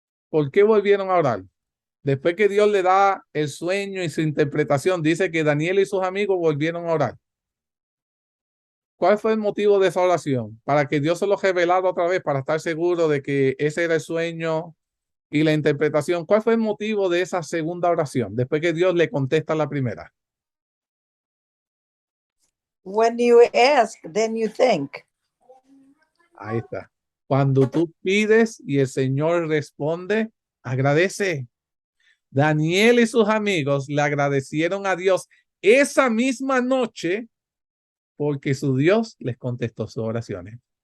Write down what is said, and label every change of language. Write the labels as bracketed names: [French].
[Spanish] ¿Por qué volvieron a orar? Después que Dios le da el sueño y su interpretación, dice que Daniel y sus amigos volvieron a orar. ¿Cuál fue el motivo de esa oración? Para que Dios se lo revelara otra vez, para estar seguro de que ese era el sueño y la interpretación. ¿Cuál fue el motivo de esa segunda oración? Después que Dios le contesta la primera. [English] When you ask, then you think. [Spanish] Ahí está. Cuando tú pides y el Señor responde, agradece. Daniel y sus amigos le agradecieron a Dios esa misma noche porque su Dios les contestó sus oraciones.